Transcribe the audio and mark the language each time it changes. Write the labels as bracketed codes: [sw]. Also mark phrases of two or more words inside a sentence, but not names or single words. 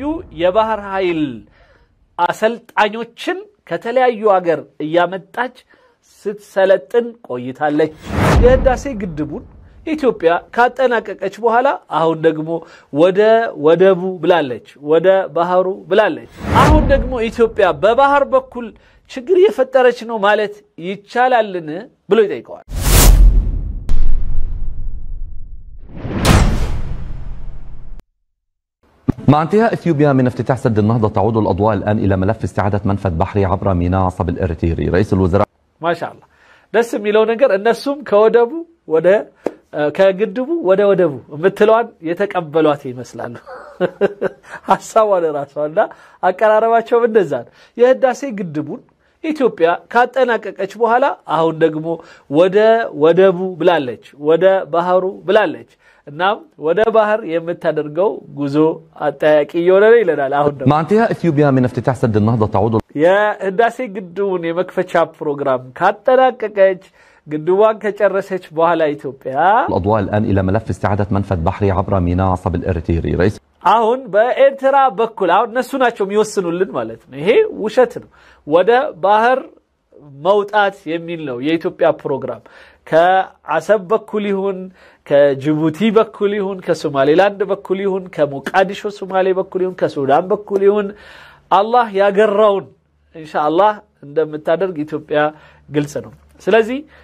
[am] የባህር ኃይል አሰልጣኞችን ከተለያዩ ሀገር ያመጣች ስትሰለጥን ቆይታለች የህዳሴ ግድቡን ኢትዮጵያ ካጠናቀቀች በኋላ አሁን ደግሞ ወደ ወደቡ ብላለች ወደ ባህሩ ብላለች አሁን ደግሞ ኢትዮጵያ በባህር በኩል ችግር የፈጠረች ነው ማለት ይቻላልን ብሎ ይጠይቀዋል [ar] مع انتهاء اثيوبيا من افتتاح سد النهضة تعود الاضواء الان الى ملف استعادة منفذ بحري عبر ميناء عصب الاريتري رئيس الوزراء ما شاء الله [am] دس የሚለው ነገር እነሱም ከወደቡ ወደ ከግድቡ ወደ ወደቡ ምትለዋን የተቀበሏት ይመስላል ሐሳቡ ለራሷና አቀራረባቸው እንደዛ የህዳሴ ግድቡን ኢትዮጵያ ካጠናቀቀች በኋላ አሁን ደግሞ ወደ ወደቡ ብላለች ወደ ባህሩ ብላለች እና ወደ ባህር የምታደርገው ጉዞ አጣያቂ ይሆናል ይላል አሁን ደግሞ [ar] مع انتهاء اثيوبيا من افتتاح سد النهضة تعود [am] የህዳሴ ግድቡን የመክፈቻ ፕሮግራም ካጠናቀቀች ግድቡን ከጨረሰች በኋላ ኢትዮጵያ [ar] الاضواء الان الى ملف استعادة منفذ بحري عبر ميناء عصب الاريتري رئيس [am] አሁን በኤርትራ በኩል አሁን እነሱ ናቸው የሚወስኑልን ማለት ነው ይሄ ውሸት ነው ወደ ባህር መውጣት የሚል ነው የኢትዮጵያ ፕሮግራም ከአሰብ በኩል ይሁን ከጅቡቲ በኩል ይሁን ከሶማሌላንድ በኩል ይሁን ከሞቃዲሾ ሶማሌ በኩል ይሁን ከሱዳን በኩል ይሁን አላህ ያገራውን ኢንሻአላህ እንደምታደርግ ኢትዮጵያ ግልጽ ነው ስለዚህ